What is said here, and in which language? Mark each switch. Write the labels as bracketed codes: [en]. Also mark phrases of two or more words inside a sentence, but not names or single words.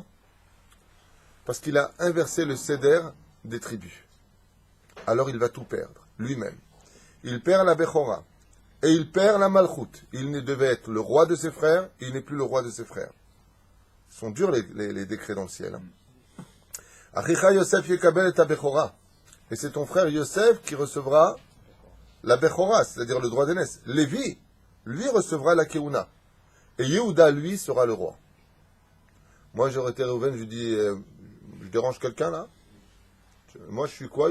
[fr] Parce qu'il a inversé le céder des tribus. Alors il va tout perdre, lui-même. Il perd la Bechora, et il perd la Malchut. Il devait être le roi de ses frères, et il n'est plus le roi de ses frères. Ce sont durs les décrets dans le ciel. [he] אחיך יוסף יקבל את בכורה. [fr] Et c'est ton frère Yosef qui recevra la Bechora, c'est-à-dire le droit d'aînesse. Lévi, lui recevra la Keuna. Et Yehuda, lui, sera le roi. Moi, j'aurais été Reuven, je lui dis, je dérange quelqu'un là? Moi, je suis quoi?